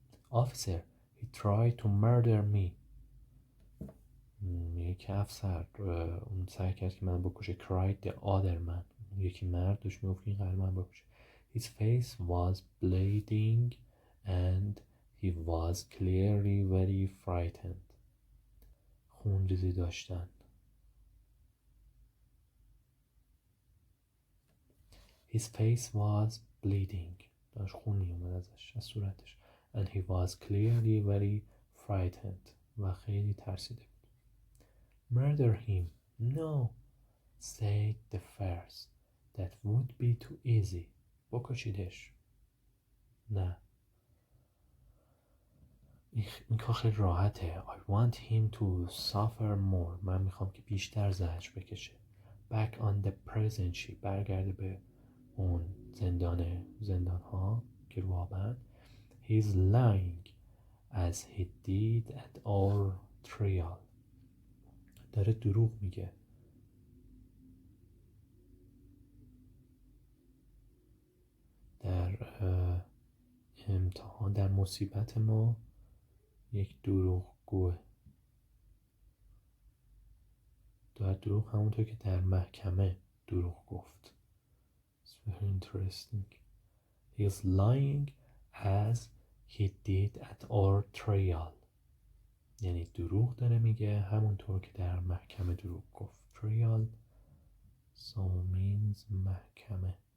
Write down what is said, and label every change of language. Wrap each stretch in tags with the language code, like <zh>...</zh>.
<en>Officer, he tried to murder me.</en> <fa>میگه که افسر اون سعی کرد که من بکشه.</fa> <en>Cried the other man.</en> <fa>یکی مرد داشت میگفت که این قراره من بکشه.</fa> <en>His face was bleeding and he was clearly very frightened.</en> <fa>خونریزی داشتن.</fa> <en>His face was bleeding.</en> <fa>داشت خون میومد ازش، از صورتش.</fa> <en>And he was clearly very frightened.</en> <fa>و خیلی ترسیده بود.</fa> <en>Murder him. No, said the first. That would be too easy.</en> <fa>بکشیدش. نه. این کار خیلی راحته.</fa> <en>I want him to suffer more.</en> <fa>من میخوام که بیشتر زجر بکشه.</fa> <en>Back on the prison ship.</en> <fa>برگرده به اون زندان ها که روابند.</fa> <en>He's lying as he did at our trial.</en> <fa>داره دروغ میگه. در امتحان، در مصیبت ما یک دروغ گوه. در دروغ همونطور که در محکمه دروغ گفت.</fa> <en>It's very interesting. He's lying as he did at our trial.</en> <fa>یعنی دروغ داره میگه همونطور که در محکمه دروغ گفت.</fa> <en>Trial so means محکمه.</en>